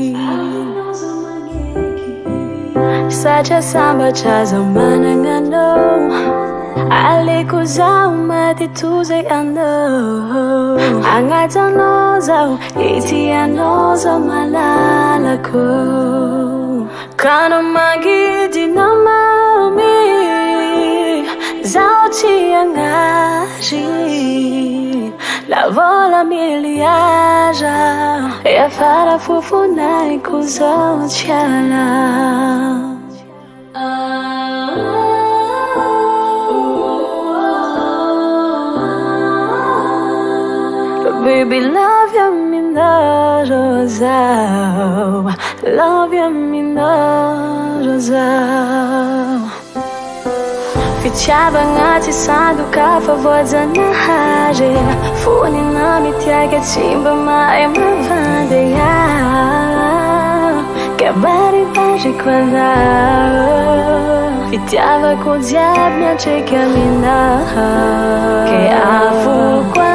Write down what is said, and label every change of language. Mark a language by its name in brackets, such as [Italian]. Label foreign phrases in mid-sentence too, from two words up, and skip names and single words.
[Malagasy] satria sambatra zaho managnanao aliko zaho maty tozay anao agnatanao zaho itianao zaho malalako kana magidy namami zaho tiagnary la vola miliara eafara fofonaiko zaho tiala [English] Baby, love you, [Malagasy] me no rosao. [English] Love you, me no rosao. [Malagasy] Fitiavagna tsy sandoka fa voajanahary fonina mitiaky tsy mba mahay mavandeha kabaribariko anao fitiavako jiaby miantraiky aminaha ke afoko